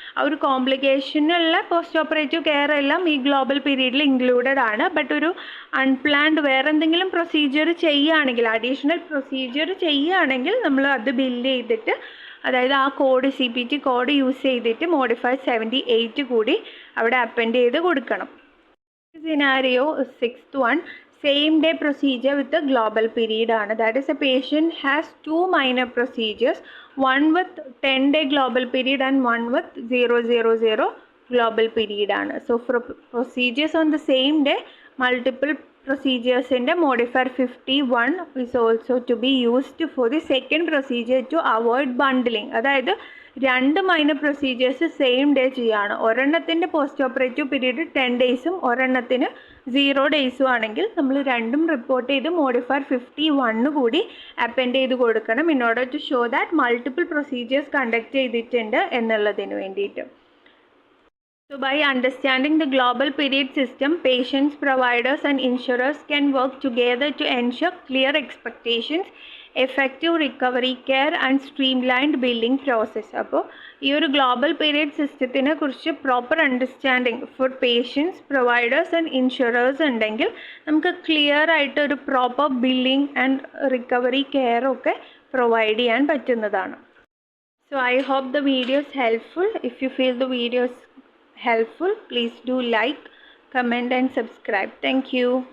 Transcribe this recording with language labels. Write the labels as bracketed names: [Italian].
[Malayalam] ആ ഒരു കോംപ്ലിക്കേഷനുള്ള post operative care എല്ലാം ഈ ഗ്ലോബൽ പീരീഡിൽ ഇൻക്ലൂഡഡ് ആണ്. ബട്ട് ഒരു അൺപ്ലാൻഡ് വേറെ എന്തെങ്കിലും പ്രൊസീജിയർ ചെയ്യുകയാണെങ്കിൽ, അഡീഷണൽ പ്രൊസീജിയർ ചെയ്യുകയാണെങ്കിൽ നമ്മൾ അത് ബില്ല് ചെയ്തിട്ട്, അതായത് ആ കോഡ് CPT കോഡ് യൂസ് ചെയ്തിട്ട് മോഡിഫൈഡ് 78 കൂടി അവിടെ അപ്പൻഡ് ചെയ്ത് കൊടുക്കണം. [English] Scenario 6th one, same day procedure with the global period ആണ്. That is, a patient has 2 minor procedures, one with 10-day global period and one with 000 global period ആണ്. So for procedures on the same day, multiple procedures in the modifier 51 is also to be used for the second procedure to avoid bundling. [Malayalam] അതായത് 2 minor procedures same day ചെയ്യുകയാണ്. ഒരെണ്ണത്തിൻ്റെ post operative period 10 ഡേയ്സും ഒരെണ്ണത്തിന് 0 ഡേയ്സും ആണെങ്കിൽ നമ്മൾ രണ്ടും report ചെയ്ത് modifier 51 കൂടി append ചെയ്ത് കൊടുക്കണം, [English] in order to show that multiple procedures [Malayalam] conduct ചെയ്തിട്ടുണ്ട് എന്നുള്ളതിന് വേണ്ടിയിട്ട്. [English] So by understanding the global period system, patients, providers and insurers can work together to ensure clear expectations, effective recovery care and streamlined billing process. [Malayalam] അപ്പോൾ ഈ ഒരു global period സിസ്റ്റത്തിനെ കുറിച്ച് proper understanding four patients, providers and insurers ഉണ്ടെങ്കിൽ നമുക്ക് clear ആയിട്ട് ഒരു proper billing and recovery care ഒക്കെ provide ചെയ്യാൻ പറ്റുന്നതാണ്. [English] So I hope the video is helpful. If you feel the video is helpful, please do like, comment and subscribe. Thank you.